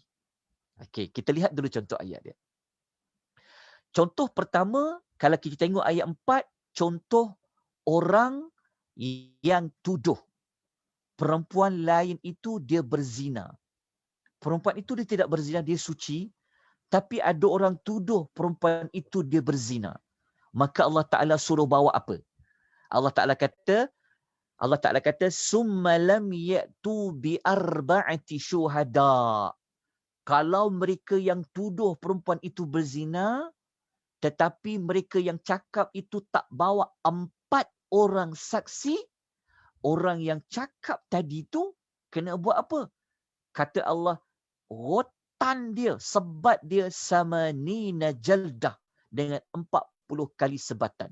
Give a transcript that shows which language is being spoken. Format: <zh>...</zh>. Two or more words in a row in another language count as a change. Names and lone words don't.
<ms>Okey, kita lihat dulu contoh ayat dia. Contoh pertama, kalau kita tengok ayat 4, contoh orang yang tuduh perempuan lain itu dia berzina. Perempuan itu dia tidak berzina, dia suci. Tapi ada orang tuduh perempuan itu dia berzina. Maka Allah Ta'ala suruh bawa apa? Allah Ta'ala kata,</ms> <ar>ثم لم يأتوا ب أربعة شهداء.</ar> <ms>Kalau mereka yang tuduh perempuan itu berzina, tetapi mereka yang cakap itu tak bawa 4 orang saksi, orang yang cakap tadi tu kena buat apa? Kata Allah, rotan dia, sebat dia</ms> <ar>ثمانين جلدة</ar> <ms>dengan 40 kali sebatan.</ms>